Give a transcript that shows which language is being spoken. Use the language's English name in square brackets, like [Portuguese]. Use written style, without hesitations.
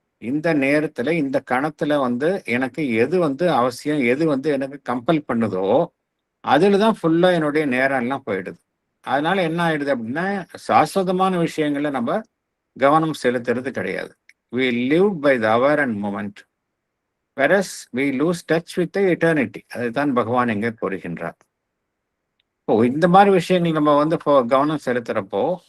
[Tamil] இந்த நேரத்துல இந்த கணத்துல வந்து எனக்கு எது வந்து அவசியம், எது வந்து எனக்கு கம்பல் பண்ணுதோ அதுல தான் ஃபுல்லா என்னுடைய நேரம் எல்லாம் போயிடுது. அதனால என்ன ஆயிடுது அப்படின்னா சாஸ்வதமான விஷயங்கள்ல நம்ம கவனம் செலுத்துறது கிடையாது. [English] We live by the hour and moment, whereas we lose touch with the eternity. [Tamil] அதுதான் பகவான் எங்கே கூறுகின்றார். இந்த மாதிரி விஷயங்கள் நம்ம வந்து கவனம் செலுத்துறப்போ